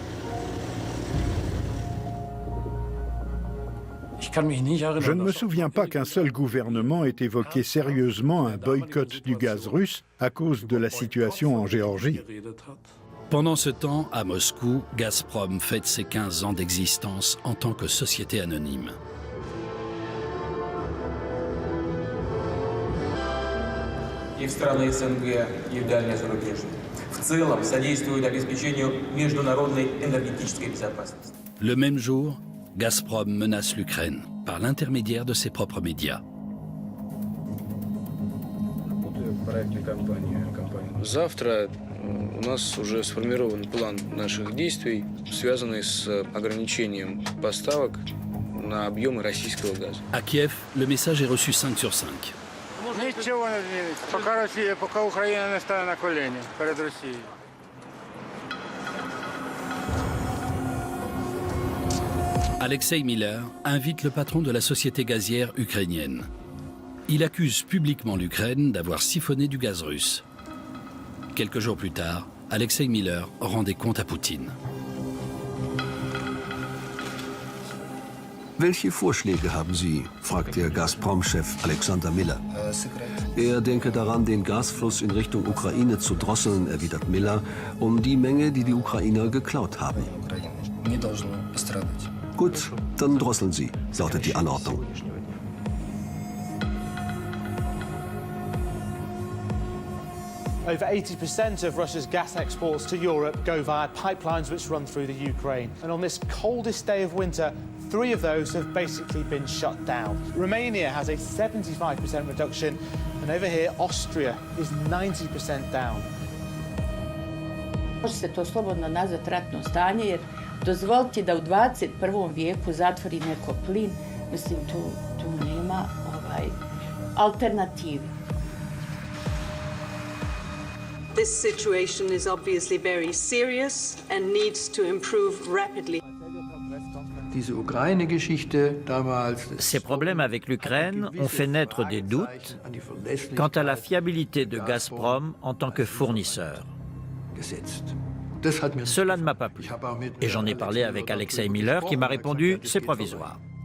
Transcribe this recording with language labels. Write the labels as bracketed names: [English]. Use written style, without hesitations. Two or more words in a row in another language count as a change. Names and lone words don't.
[French] Je ne me souviens pas qu'un seul gouvernement ait évoqué sérieusement un boycott du gaz russe à cause de la situation en Géorgie. Pendant ce temps, à Moscou, Gazprom fête ses 15 ans d'existence en tant que société anonyme. [Russian] И в страны СНГ, и в дальнее зарубежье. В целом содействует обеспечению международной энергетической безопасности. [French] Le même jour, Gazprom menace l'Ukraine par l'intermédiaire de ses propres médias. [Russian] Завтра у нас уже сформирован план наших действий, связанный с ограничением поставок на объемы российского газа. [French] À Kiev, le message est reçu 5 sur 5. [Ukrainian] Нічого не зміниться, поки Україна не стане на коліні перед Росією. [French] Alexei Miller invite le patron de la société gazière ukrainienne. Il accuse publiquement l'Ukraine d'avoir siphonné du gaz russe. Quelques jours plus tard, Alexei Miller rend des comptes à Poutine. [German] Welche Vorschläge haben Sie? Fragt der Gazprom-Chef Alexander Miller. Er denke daran, den Gasfluss in Richtung Ukraine zu drosseln, erwidert Miller, die Menge, die die Ukrainer geklaut haben. Gut, dann drosseln Sie, lautet die Anordnung. [English] Over 80% of Russia's gas exports to Europe go via pipelines which run through the Ukraine. And on this coldest day of winter, 3 of those have basically been shut down. Romania has a 75% reduction, and over here, Austria is 90% down. [Bosnian] Može se to slobodno nazvati ratno stanje, jer dozvoliti da u 21. vijeku zatvori neko plin, mislim, tu nema alternativi. [English] This situation is obviously very serious and needs to improve rapidly. [French] Ces problèmes avec l'Ukraine ont fait naître des doutes quant à la fiabilité de Gazprom en tant que fournisseur. Cela ne m'a pas plu. Et j'en ai parlé avec Alexei Miller qui m'a répondu « c'est provisoire ».